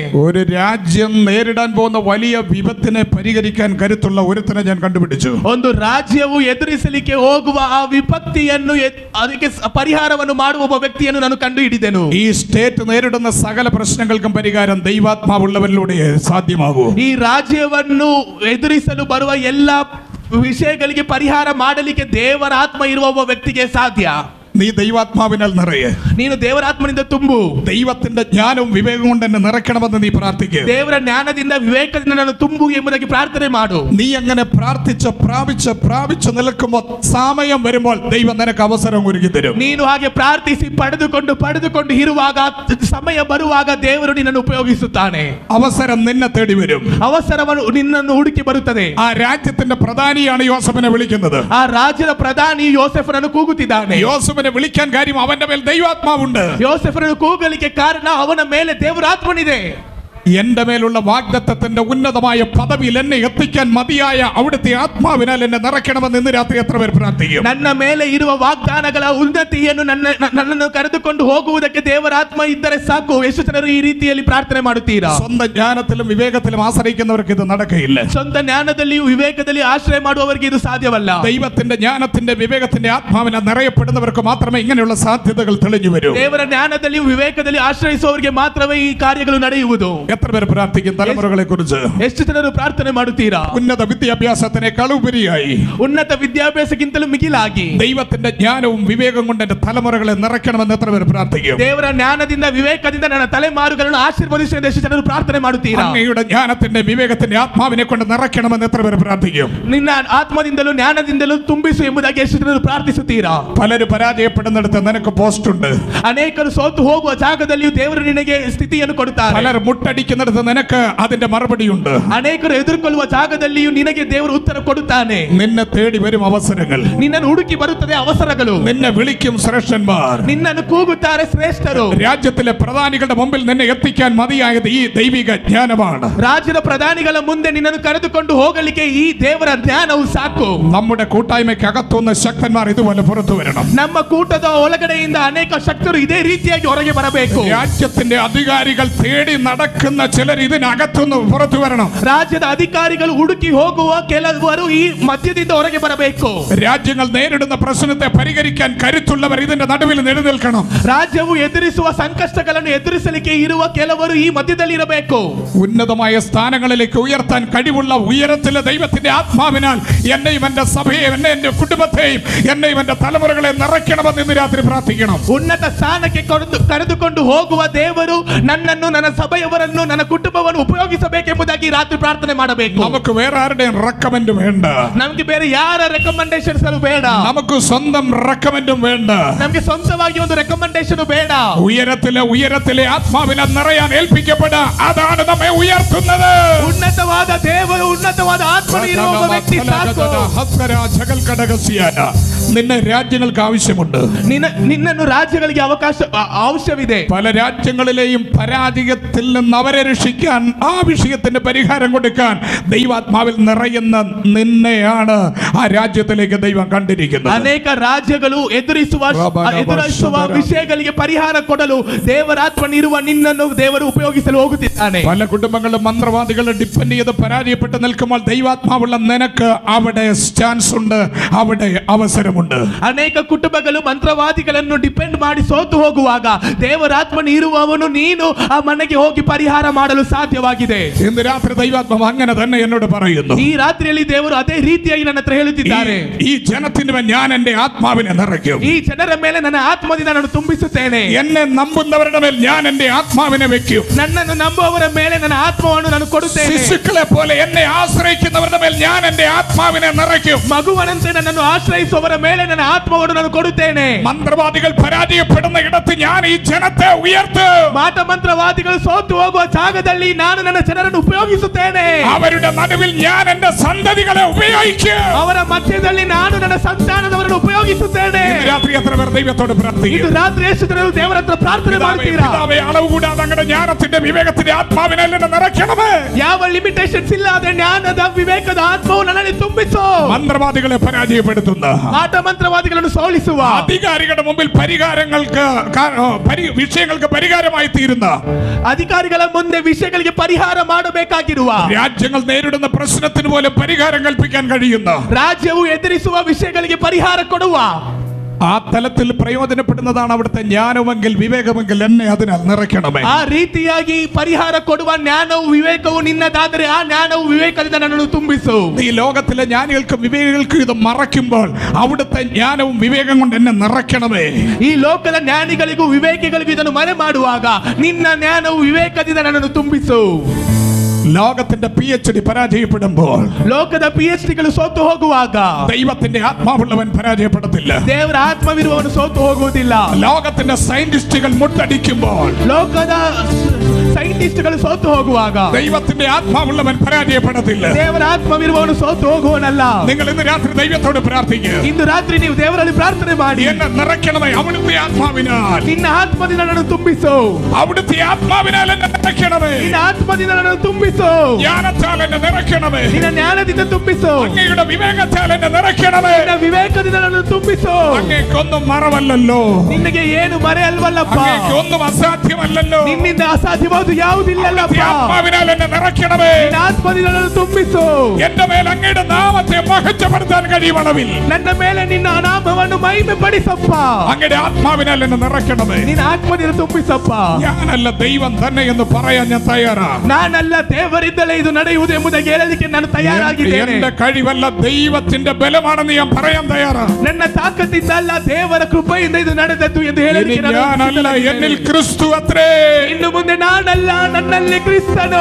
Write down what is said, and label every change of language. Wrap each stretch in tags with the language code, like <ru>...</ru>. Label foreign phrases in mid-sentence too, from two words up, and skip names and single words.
<ml>ഒരു രാജ്യം നേരിടാൻ പോകുന്ന വലിയ വിപത്തിനെ പരിഹരിക്കാൻ കരുത്തുള്ള ഒരുത്തനെ ഞാൻ കണ്ടുപിടിച്ചു.</ml> <kn>ಒಂದು ರಾಜ್ಯ ಎದುರಿಸಲಿಕ್ಕೆ ಹೋಗುವ ಆ ವಿಪತ್ತಿಯನ್ನು ಅದಕ್ಕೆ ಪರಿಹಾರವನ್ನು ಮಾಡುವ ಒಬ್ಬ ವ್ಯಕ್ತಿಯನ್ನು ನಾನು ಕಂಡು ಹಿಡಿದೆನು.</kn> <ml>ഈ സ്റ്റേറ്റ് നേരിടുന്ന സകല പ്രശ്നങ്ങൾക്കും പരിഹാരം ദൈവാത്മാവുള്ളവരിലൂടെ സാധ്യമാകൂ.</ml> <kn>ಈ ರಾಜ್ಯವನ್ನು ಎದುರಿಸಲು ಬರುವ ಎಲ್ಲ ವಿಷಯಗಳಿಗೆ ಪರಿಹಾರ ಮಾಡಲಿಕ್ಕೆ ದೇವರ ಆತ್ಮ ಇರುವ ಒಬ್ಬ ವ್ಯಕ್ತಿಗೆ ಸಾಧ್ಯ.</kn> <ml>നീ ദൈവാത്മാവിനാൽ നിറയെ.</ml> <kn>ನೀನು ದೇವರಾತ್ಮನಿಂದ ತುಂಬು.</kn> <ml>ദൈവത്തിന്റെ ജ്ഞാനവും വിവേകം കൊണ്ട് എന്നെ നിറയ്ക്കണമെന്ന് നീ പ്രാർത്ഥിക്കുക.</ml> <kn>ದೇವರ ಜ್ಞಾನದಿಂದ ವಿವೇಕದಿಂದ ನಾನು ತುಂಬು ಎಂಬುದಾಗಿ ಪ್ರಾರ್ಥನೆ ಮಾಡು.</kn> <ml>നീ അങ്ങനെ പ്രാർത്ഥിച്ച് നിൽക്കുമ്പോൾ സമയം വരുമ്പോൾ ദൈവം നിനക്ക് അവസരം ഒരുക്കി തരും.</ml> <kn>ನೀನು ಹಾಗೆ ಪ್ರಾರ್ಥಿಸಿ ಪಡೆದುಕೊಂಡು ಇರುವಾಗ ಸಮಯ ಬರುವಾಗ ದೇವರು ನಿನ್ನನ್ನು ಉಪಯೋಗಿಸುತ್ತಾನೆ.</kn> <ml>അവസരം നിന്നെ തേടി വരും.</ml> <kn>ಅವಸರವನ್ನು ನಿನ್ನನ್ನು ಹುಡುಕಿ ಬರುತ್ತದೆ.</kn> <ml>ആ രാജ്യത്തിന്റെ പ്രധാനിയാണ് യോസേഫിനെ വിളിക്കുന്നത്.</ml> <kn>ಆ ರಾಜ್ಯದ ಪ್ರಧಾನಿ ಯೋಸೇಫನನ್ನು ಕೂಗುತ್ತಿದ್ದಾನೆ.</kn> <ml>യോസേഫിനെ വിളിക്കാൻ കാര്യം അവന്റെ മേൽ ദൈവാത്മാവുണ്ട്.</ml> <kn>ಯೋಸೇಫನನ್ನು ಕೂಗಲಿಕ್ಕೆ ಕಾರಣ ಅವನ ಮೇಲೆ ದೇವರ ಆತ್ಮನಿದೆ.</kn> <ml>എന്റെ മേലുള്ള വാഗ്ദത്തത്തിന്റെ ഉന്നതമായ പദവിയിൽ എന്നെ എത്തിക്കാൻ മതിയായ അവിടുത്തെ ആത്മാവിനാൽ എന്നെ നിറയ്ക്കണമെന്ന് ഇന്ന് രാത്രി എത്ര പേർ പ്രാർത്ഥിക്കും?</ml> <kn>ನನ್ನ ಮೇಲೆ ಇರುವ ವಾಗ್ದಾನಗಳ ಉನ್ನತಿಯನ್ನು ನನ್ನನ್ನು ಕರೆದುಕೊಂಡು ಹೋಗುವುದಕ್ಕೆ ದೇವರ ಆತ್ಮ ಇದ್ದರೆ ಸಾಕು. ಎಷ್ಟು ಜನರು ಈ ರೀತಿಯಲ್ಲಿ ಪ್ರಾರ್ಥನೆ ಮಾಡುತ್ತೀರಾ?</kn> <ml>സ്വന്തം ജ്ഞാനത്തിലും വിവേകത്തിലും ആശ്രയിക്കുന്നവർക്ക് ഇത് നടക്കയില്ല.</ml> <kn>ಸ್ವಂತ ಜ್ಞಾನದಲ್ಲಿಯೂ ವಿವೇಕದಲ್ಲಿ ಆಶ್ರಯ ಮಾಡುವವರಿಗೆ ಇದು ಸಾಧ್ಯವಲ್ಲ.</kn> <ml>ദൈവത്തിന്റെ ജ്ഞാനത്തിന്റെ വിവേകത്തിന്റെ ആത്മാവിനെ നിറയപ്പെടുന്നവർക്ക് മാത്രമേ ഇങ്ങനെയുള്ള സാധ്യതകൾ തെളിഞ്ഞു വരൂ.</ml> <kn>ದೇವರ ಜ್ಞಾನದಲ್ಲಿಯೂ ವಿವೇಕದಲ್ಲಿ ಆಶ್ರಯಿಸುವವರಿಗೆ ಮಾತ್ರವೇ ಈ ಕಾರ್ಯಗಳು ನಡೆಯುವುದು.</kn> <ml>എത്ര പേർ പ്രാർത്ഥിക്കും തലമുറകളെ കുറിച്ച്?</ml> <kn>ಎಷ್ಟು ಜನರು ಪ್ರಾರ್ಥನೆ ಮಾಡುತ್ತೀರಾ?</kn> <ml>ഉന്നത വിദ്യാഭ്യാസത്തിനേക്കാൾ ഉപരിയായി,</ml> <kn>ಉನ್ನತ ವಿದ್ಯಾಭ್ಯಾಸಕ್ಕಿಂತಲೂ ಮಿಗಿಲಾಗಿ</kn> <ml>ദൈവത്തിന്റെ ജ്ഞാനവും വിവേകം കൊണ്ട് എന്റെ തലമുറകളെ നിറയ്ക്കണമെന്ന് എത്ര പേർ പ്രാർത്ഥിക്കും?</ml> <kn>ದೇವರ ಜ್ಞಾನದಿಂದ ವಿವೇಕದಿಂದ ನನ್ನ ತಲೆಮಾರುಗಳನ್ನು ಆಶೀರ್ವದಿಸುವ ಎಷ್ಟು ಜನರು ಪ್ರಾರ್ಥನೆ ಮಾಡುತ್ತೀರಾ?</kn> <ml>അങ്ങയുടെ ജ്ഞാനത്തിന്റെ വിവേകത്തിന്റെ ആത്മാവിനെ കൊണ്ട് നിറയ്ക്കണമെന്ന് എത്ര പേർ പ്രാർത്ഥിക്കും?</ml> <kn>ನಿನ್ನ ಆತ್ಮದಿಂದಲೂ ಜ್ಞಾನದಿಂದಲೂ ತುಂಬಿಸು ಎಂಬುದಾಗಿ ಎಷ್ಟು ಜನರು ಪ್ರಾರ್ಥಿಸುತ್ತೀರಾ?</kn> <ml>പലരും പരാജയപ്പെടുന്നിടത്ത് നിനക്ക് പോസ്റ്റ് ഉണ്ട്.</ml> <kn>ಅನೇಕರು ಸೋತು ಹೋಗುವ ಜಾಗದಲ್ಲಿಯೂ ದೇವರು ನಿನಗೆ ಸ್ಥಿತಿಯನ್ನು ಕೊಡುತ್ತಾರೆ.</kn> <ml>പലർ മുട്ടടിക്കുന്നിടത്ത് നിനക്ക് അതിന്റെ മറുപടിയുണ്ട്.</ml> <kn>ಅನೇಕರು ಎದುರುಕೊಳ್ಳುವ ಜಾಗದಲ್ಲಿಯೂ ನಿನಗೆ ದೇವರು ಉತ್ತರ ಕೊಡುತ್ತಾನೆ.</kn> <ml>നിന്നെ തേടി വരും അവസരങ്ങൾ,</ml> <kn>ನಿನ್ನನ್ನು ಹುಡುಕಿ ಬರುತ್ತದೆ ಅವಸರಗಳು.</kn> <ml>നിന്നെ വിളിക്കും ശ്രേഷ്ഠന്മാർ,</ml> <kn>ನಿನ್ನನ್ನು ಕೂಗುತ್ತಾರೆ ಶ್ರೇಷ್ಠರು.</kn> <ml>രാജ്യത്തിലെ പ്രധാനികളുടെ മുമ്പിൽ നിന്നെ എത്തിക്കാൻ മതിയായത് ഈ ദൈവിക ജ്ഞാനമാണ്.</ml> <kn>ರಾಜ್ಯದ ಪ್ರಧಾನಿಗಳ ಮುಂದೆ ನಿನ್ನನ್ನು ಕರೆದುಕೊಂಡು ಹೋಗಲಿಕ್ಕೆ ಈ ದೇವರ ಜ್ಞಾನವು ಸಾಕು.</kn> <ml>നമ്മുടെ കൂട്ടായ്മയ്ക്ക് അകത്തുനിന്ന് ശക്തന്മാർ ഇതുപോലെ പുറത്തു വരണം.</ml> <kn>ನಮ್ಮ ಕೂಟದ ಒಳಗಡೆಯಿಂದ ಅನೇಕ ಶಕ್ತರು ಇದೇ ರೀತಿಯಾಗಿ ಹೊರಗೆ ಬರಬೇಕು.</kn> <ml>രാജ്യത്തിന്റെ അധികാരികൾ തേടി നടക്കുന്ന ചിലർ ഇതിനകത്തുനിന്ന് പുറത്തു വരണം.</ml> <kn>ರಾಜ್ಯದ ಅಧಿಕಾರಿಗಳು ಹುಡುಕಿ ಹೋಗುವ ಕೆಲವರು ಈ ಮಧ್ಯದಿಂದ ಹೊರಗೆ ಬರಬೇಕು.</kn> <ml>രാജ്യങ്ങൾ നേരിടുന്ന പ്രശ്നത്തെ പരിഹരിക്കാൻ കരുത്തുള്ളവർ ഇതിന്റെ നടുവിൽ നിലനിൽക്കണം.</ml> <kn>ರಾಜ್ಯವು ಎದುರಿಸುವ ಸಂಕಷ್ಟಗಳನ್ನು ಎದುರಿಸಲಿಕ್ಕೆ ಇರುವ ಕೆಲವರು ಈ ಮಧ್ಯದಲ್ಲಿ ಇರಬೇಕು.</kn> <ml>ഉന്നതമായ സ്ഥാനങ്ങളിലേക്ക് ഉയർത്താൻ കഴിവുള്ള ഉയരത്തിലെ ദൈവത്തിന്റെ ആത്മാവിനാൽ എന്നെയും എന്റെ സഭയെയും എന്റെ കുടുംബത്തെയും എന്നെയും എന്റെ തലമുറകളെ നിറയ്ക്കണമെന്ന് ഇന്ന് രാത്രി പ്രാർത്ഥിക്കണം.</ml> <kn>ಉನ್ನತ ಸ್ಥಾನಕ್ಕೆ ಕರೆದುಕೊಂಡು ಹೋಗುವ ದೇವರು ನನ್ನನ್ನು, ನನ್ನ ಸಭೆಯವರನ್ನು, ನನ್ನ ಕುಟುಂಬವನ್ನು ಉಪಯೋಗಿಸಬೇಕೆಂಬುದಾಗಿ ರಾತ್ರಿ ಪ್ರಾರ್ಥನೆ ಮಾಡಬೇಕು.</kn> <ml>നമുക്ക് വേറെ ആരുടെയും റെക്കമെൻഡ് വേണ്ട.</ml> <kn>ನಮಗೆ ಬೇರೆ ಯಾರ ರೆಕಮೆಂಡೇಶನ್ಸ್ ಬೇಡ.</kn> <ml>നമുക്ക് സ്വന്തം റെക്കമെൻഡും വേണ്ട.</ml> <kn>ನಮಗೆ ಸ್ವಂತವಾಗಿ ಒಂದು ರೆಕಮೆಂಡೇಶನ್ ಬೇಡ.</kn> <ml>ഉയരത്തിലെ ആത്മാവിനെ നിറയാൻ ഏൽപ്പിക്കപ്പെടാ. അതാണ് നമ്മെ ഉയർത്തുന്നത്.</ml> <kn>ಉನ್ನತವಾದ ದೇವರು, ಉನ್ನತವಾದ ಆತ್ಮನು ಇರುವ ಒಬ್ಬ ವ್ಯಕ್ತಿ ಸಾಕು.</kn> <ml>നിന്നെ രാജ്യങ്ങൾക്ക് ആവശ്യമുണ്ട്.</ml> <kn>ನಿನ್ನನ್ನು ರಾಜ್ಯಗಳಿಗೆ ಅವಶ್ಯವಿದೆ.</kn> <ml>പല രാജ്യങ്ങളിലെയും പരാജയത്തിൽ നിന്ന് അവരെ രക്ഷിക്കാൻ, ആ വിഷയത്തിന് പരിഹാരം കൊടുക്കാൻ ദൈവാത്മാവിൽ നിറയുന്ന നിന്നെയാണ് ആ രാജ്യത്തിലേക്ക് ദൈവം കണ്ടിരിക്കുന്നത്.</ml> <kn>ಅನೇಕ ರಾಜ್ಯಗಳು ಎದುರಿಸುವ ವಿಷಯಗಳಿಗೆ ಪರಿಹಾರ ಕೊಡಲು ದೇವರಾತ್ಮನಿರುವ ನಿನ್ನನ್ನು ದೇವರು ಉಪಯೋಗಿಸಲು ಹೋಗುತ್ತಿದ್ದಾನೆ.</kn> <ml>പല കുടുംബങ്ങളും മന്ത്രവാദികളെ ഡിപ്പെൻഡ് ചെയ്ത് പരാജയപ്പെട്ട് നിൽക്കുമ്പോൾ ദൈവാത്മാവുള്ള നിനക്ക് അവിടെ ചാൻസ് ഉണ്ട്, അവിടെ അവസരമുണ്ട്.</ml> <kn>ಅನೇಕ ಕುಟುಂಬಗಳು ಮಂತ್ರವಾದಿಗಳನ್ನು ಡಿಪೆಂಡ್ ಮಾಡಿ ಸೋತು ಹೋಗುವಾಗ ದೇವರಾತ್ಮನ ಇರುವವನು ನೀನು ಆ ಮನೆಗೆ ಹೋಗಿ ಪರಿಹಾರ ಮಾಡಲು ಸಾಧ್ಯವಾಗಿದೆ.</kn> <ml>ഇന്ന് രാത്രി ദൈവാത്മാവ് അങ്ങനെ തന്നെ എന്നോട് പറയുന്നു.</ml> <kn>ಈ ರಾತ್ರಿಯಲ್ಲಿ ದೇವರು ಅದೇ ರೀತಿಯಾಗಿ ನನ್ನ ಹತ್ರ ಹೇಳುತ್ತಿದ್ದಾರೆ.</kn> <ml>ഈ ജനത്തിന് മേൽ ഞാൻ എന്റെ ആത്മാവിനെ നിറയ്ക്കും.</ml> <kn>ಈ ಜನರ ಮೇಲೆ ನನ್ನ ಆತ್ಮದಿಂದ ನಾನು ತುಂಬಿಸುತ್ತೇನೆ.</kn> <ml>എന്നെ നമ്പുന്നവരുടെ മേൽ ഞാൻ എന്റെ ആത്മാവിനെ വെക്കും.</ml> <kn>ನನ್ನನ್ನು ನಂಬುವವರ ಮೇಲೆ ನನ್ನ ಆತ್ಮವನ್ನು ನಾನು ಕೊಡುತ್ತೇನೆ.</kn> <ml>ശിശുക്കളെ പോലെ എന്നെ ആശ്രയിക്കുന്നവരുടെ മേൽ ഞാൻ എന്റെ ആത്മാവിനെ നിറയ്ക്കും.</ml> <kn>ಮಗುವನಂತೆ ನನ್ನನ್ನು ಆಶ್ರಯಿಸುವವರ ಮೇಲೆ ನನ್ನ ಆತ್ಮವನ್ನು ನಾನು ಕೊಡುತ್ತೇನೆ.</kn> <ml>മന്ത്രവാദികൾ പരാജയപ്പെടുന്ന ഇടത്ത് ഞാൻ ഈ ജനത്തെ ഉയർത്തും.</ml> <kn>ಮಾಟ ಮಂತ್ರವಾದಿಗಳು ಸೋತು ಹೋಗುವ ಜಾಗದಲ್ಲಿ ನಾನು ನನ್ನ ಜನರನ್ನು ಉಪಯೋಗಿಸುತ್ತೇನೆ.</kn> <ml>അവരുടെ നടുവിൽ ഞാൻ എന്റെ സന്തതികളെ ഉപയോഗിക്കും.</ml> <kn>ಅವರ ಮಧ್ಯದಲ್ಲಿ ನಾನು ನನ್ನ ಸಂತಾನದವರನ್ನು ಉಪಯೋಗಿಸುತ್ತೇನೆ.</kn> <ml>രാത്രി എത്ര പേർ ദൈവത്തോട് പ്രാർത്ഥിക്കും?</ml> <kn>ಇದು ರಾತ್ರಿ ಎಷ್ಟು ಜನರು ದೇವರ ಹತ್ರ ಪ್ರಾರ್ಥನೆ ಮಾಡ್ತೀರಾ?</kn> <ml>പിതാവേ, അളവ് കൂടാതെ അങ്ങയുടെ ജ്ഞാനത്തിന്റെ വിവേകത്തിന്റെ ആത്മാവിനെ എന്നെ നിറയ്ക്കണമേ.</ml> <kn>ಯಾವ ಲಿಮಿಟೇಷನ್ಸ್ ಇಲ್ಲದೆ ಜ್ಞಾನದ ವಿವೇಕದ ಆತ್ಮವು ನನ್ನಲ್ಲಿ ತುಂಬಿಸು.</kn> <ml>മന്ത്രവാദികളെ പരാജയപ്പെടുത്തുന്ന,</ml> <kn>ಮಾಟ ಮಂತ್ರವಾದಿಗಳನ್ನು ಸೋಲಿಸುವ,</kn> <ml>അധികാരികളുടെ മുമ്പിൽ വിഷയങ്ങൾക്ക് പരിഹാരമായി തീരുന്ന,</ml> <kn>ಅಧಿಕಾರಿಗಳ ಮುಂದೆ ವಿಷಯಗಳಿಗೆ ಪರಿಹಾರ ಮಾಡಬೇಕಾಗಿರುವ,</kn> <ml>രാജ്യങ്ങൾ നേരിടുന്ന പ്രശ്നത്തിന് പോലും പരിഹാരം കൽപ്പിക്കാൻ കഴിയുന്ന,</ml> <kn>ರಾಜ್ಯವು ಎದುರಿಸುವ ವಿಷಯಗಳಿಗೆ ಪರಿಹಾರ ಕೊಡುವ,</kn> <ml>ആ തലത്തിൽ പ്രയോജനപ്പെടുന്നതാണ് അവിടുത്തെ ജ്ഞാനമെങ്കിൽ വിവേകമെങ്കിൽ എന്നെ അതിനാൽ നിറയ്ക്കണമേ.</ml> <kn>ಆ ರೀತಿಯಾಗಿ ಪರಿಹಾರ ಕೊಡುವ ಜ್ಞಾನವು ವಿವೇಕವು ನಿನ್ನದಾದರೆ ಆ ಜ್ಞಾನವು ವಿವೇಕದಿಂದ ನನ್ನನ್ನು ತುಂಬಿಸು.</kn> <ml>ഈ ലോകത്തിലെ ജ്ഞാനികൾക്കും വിവേകികൾക്കും ഇത് മറയ്ക്കുമ്പോൾ അവിടുത്തെ ജ്ഞാനവും വിവേകം കൊണ്ട് എന്നെ നിറയ്ക്കണമേ.</ml> <kn>ಈ ಲೋಕದ ಜ್ಞಾನಿಗಳಿಗೂ ವಿವೇಕಿಗಳಿಗೂ ಇದನ್ನು ಮರೆ ಮಾಡುವಾಗ ನಿನ್ನ ಜ್ಞಾನವು ವಿವೇಕದಿಂದ ನನ್ನನ್ನು ತುಂಬಿಸು.</kn> <ml>ലോകത്തിന്റെ PhD പരാജയപ്പെടുമ്പോൾ,</ml> <kn>ಲೋಕದ PhDಗಳು ಸೋತು ಹೋಗುವಾಗ</kn> <ml>ദൈവത്തിന്റെ ആത്മാവുള്ളവൻ പരാജയപ്പെടത്തില്ല.</ml> <kn>ದೇವರ ಆತ್ಮವಿರುವವನು ಸೋತು ಹೋಗುವುದಿಲ್ಲ.</kn> <ml>ലോകത്തിന്റെ സയന്റിസ്റ്റുകൾ മുട്ടടിക്കുമ്പോൾ,</ml> <kn>ಲೋಕದ ಸೈಂಟಿಸ್ಟ್ಗಳು ಸೋತು ಹೋಗುವಾಗ</kn> <ml>ദൈവത്തിന്റെ ആത്മാവുള്ളവൻ പരാജയപ്പെടത്തില്ല.</ml> <kn>ದೇವರ ಆತ್ಮವಿರುವವನು ಸೋತು ಹೋಗುವನಲ್ಲ.</kn> <ml>നിങ്ങൾ ഇന്ന് രാത്രി ദൈവത്തോട് പ്രാർത്ഥിക്കുക.</ml> <kn>ಇಂದು ರಾತ್ರಿ ನೀವು ದೇವರಲ್ಲಿ ಪ್ರಾರ್ಥನೆ ಮಾಡಿ,</kn> <ml>എന്നെ നിറയ്ക്കണമേ അവിടുത്തെ ആത്മാവിനാൽ.</ml> <kn>ನಿನ್ನ ಆತ್ಮದಿಂದ ನನ್ನನ್ನು ತುಂಬಿಸು.</kn> <ml>അവിടുത്തെ ആത്മാവിനാൽ എന്നെ നിറയ്ക്കണമേ.</ml> <kn>ನಿನ್ನ ಆತ್ಮದಿಂದ ನನ್ನನ್ನು ತುಂಬಿಸು.</kn> <ml>ജ്ഞാനത്താൽ എന്നെ നിറയ്ക്കണമേ.</ml> <kn>ನಿನ್ನ ಜ್ಞಾನದಿಂದ ತುಂಬಿಸು.</kn> <ml>അങ്ങയുടെ വിവേകത്താൽ എന്നെ നിറയ്ക്കണമേ.</ml> <kn>ನಿನ್ನ ವಿವೇಕದಿಂದ ನನ್ನನ್ನು ತುಂಬಿಸು.</kn> <ml>അങ്ങേക്കൊന്നും മറവല്ലല്ലോ.</ml> <kn>ನಿನಗೆ ಏನು ಮರೆಯಲ್ವಲ್ಲಪ್ಪ.</kn> <ml>അങ്ങേക്കൊന്നും അസാധ്യമല്ലല്ലോ.</ml> <kn>ನಿನ್ನಿಂದ ಅಸಾಧ್ಯವಾದ ಯಾವುದಿಲ್ಲಲ್ಲಪ್ಪ.</kn> <ml>ആത്മാവിനാൽ എന്നെ നിറയ്ക്കണമേ.</ml> <kn>ನಿನ್ನ ಆತ್ಮದಿಂದ ನನ್ನನ್ನು ತುಂಬಿಸು.</kn> <ml>എന്റെ മേൽ അങ്ങയുടെ നാമത്തെ മഹത്വപ്പെടുത്താൻ കഴിയുമളവിൽ</ml> <kn>ನನ್ನ ಮೇಲೆ ನಿನ್ನ ನಾಮವನ್ನು ಮಹಿಮೆ ಪಡಿಸಪ್ಪ.</kn> <ml>അങ്ങയുടെ ആത്മാവിനാൽ എന്നെ നിറയ്ക്കണമേ.</ml> <kn>ನಿನ್ನ ಆತ್ಮದಿಂದ ತುಂಬಿಸಪ್ಪ.</kn> <ml>ഞാനല്ല ദൈവം തന്നെ എന്ന് പറയാൻ ഞാൻ തയ്യാറാ.</ml> <kn>ನಾನಲ್ಲ ದೇವರಿಂದಲೇ ಇದು ನಡೆಯುವುದು ಎಂಬುದಾಗಿ ಹೇಳಲಿಕ್ಕೆ ನಾನು ತಯಾರಾಗಿದ್ದೇನೆ.</kn> <ml>എന്റെ കഴിവല്ല ദൈവത്തിന്റെ ബലമാണെന്ന് ഞാൻ പറയാൻ തയ്യാറാ.</ml> <kn>ನನ್ನ ತಾಕತ್ತಿಂದ ಅಲ್ಲ ದೇವರ ಕೃಪೆಯಿಂದ ಇದು ನಡೆದದ್ದು ಎಂದು ಹೇಳಲಿಕ್ಕೆ ನಾನು</kn> <ml>ഞാനല്ല എന്നിൽ ക്രിസ്തു അത്രേ.</ml> <kn>ಇನ್ನು ಮುಂದೆ ನಾನಲ್ಲ ನನ್ನಲ್ಲಿ ಕ್ರಿಸ್ತನು.</kn>